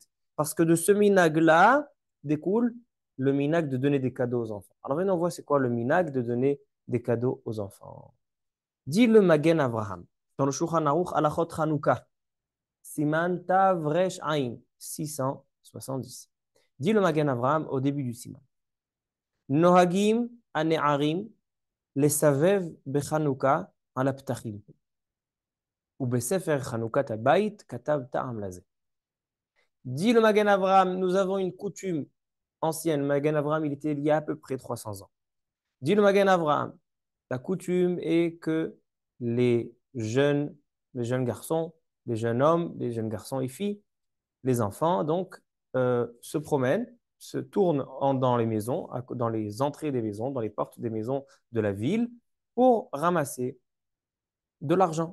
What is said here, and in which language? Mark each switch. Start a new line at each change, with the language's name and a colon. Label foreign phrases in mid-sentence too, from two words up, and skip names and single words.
French: Parce que de ce minag-là découle le minag de donner des cadeaux aux enfants. Alors maintenant, on voit c'est quoi le minag de donner des cadeaux aux enfants. Dit le Magen Avraham dans le Shulchan Aruch
Hebrew: הלכות חנוכה, סימן ת ר ע,
French: 670. Dit le Magen Avraham au début du Siman.
Hebrew: נוהגים הנערים לסבב בחנוכה על הפתחים. ובספר חנוכת הבית כתב טעם לזה.
French: Dit le Magen Avraham, nous avons une coutume ancienne. Magen Avraham, il était il y a à peu près 300 ans. Dit le Magen Avraham, la coutume est que les jeunes garçons, les jeunes hommes, les jeunes garçons et filles, les enfants, donc, se promènent, se tournent dans les maisons, dans les entrées des maisons, dans les portes des maisons de la ville, pour ramasser de l'argent.